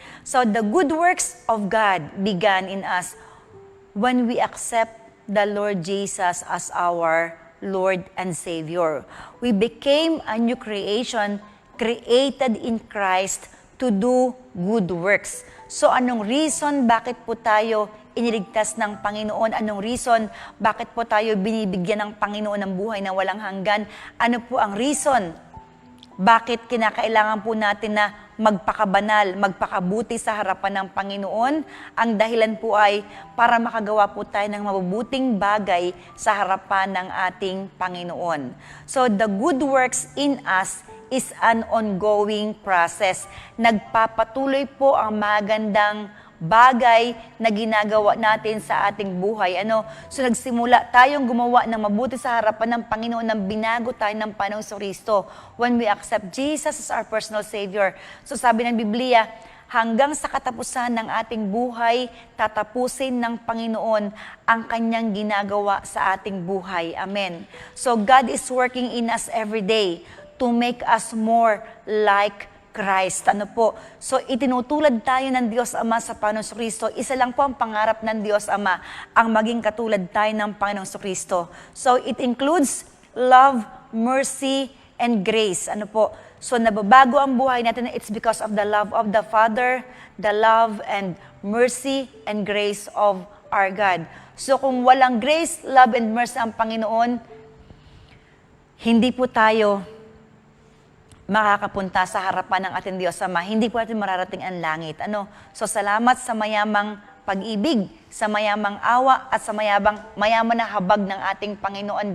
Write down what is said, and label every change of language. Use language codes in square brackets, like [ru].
[en] So the good works of God began in us when we accept the Lord Jesus as our Lord and Savior. We became a new creation, created in Christ to do good works. [tl] So anong reason bakit po tayo iniligtas ng Panginoon? Anong reason bakit po tayo binibigyan ng Panginoon ng buhay na walang hanggan? Ano po ang reason bakit kinakailangan po natin na magpakabanal, magpakabuti sa harapan ng Panginoon? Ang dahilan po ay para makagawa po tayo ng mabubuting bagay sa harapan ng ating Panginoon. [en] So the good works in us is an ongoing process. [tl] Nagpapatuloy po ang magandang bagay na ginagawa natin sa ating buhay. So nagsimula tayong gumawa ng mabuti sa harapan ng Panginoon nang binago tayo ng Panginoong Kristo [en] when we accept Jesus as our personal Savior. [tl] So sabi ng Biblia, hanggang sa katapusan ng ating buhay, tatapusin ng Panginoon ang kanyang ginagawa sa ating buhay. Amen. [en] So God is working in us every day to make us more like Christ. [tl] Ano po? So, itinutulad tayo ng Diyos Ama sa Panginoong Kristo. Isa lang po ang pangarap ng Diyos Ama, ang maging katulad tayo ng Panginoong Kristo. [en] So, it includes love, mercy, and grace. [tl] Ano po? So, nababago ang buhay natin. [en] It's because of the love of the Father, the love and mercy and grace of our God. [tl] So, kung walang [en] grace, love, and mercy [tl] ang Panginoon, hindi po tayo makakapunta sa harapan ng ating Diyos Ama. Hindi po natin mararating ang langit. Ano? So, salamat sa mayamang pag-ibig, sa mayamang awa, at sa mayaman na habag ng ating Panginoon.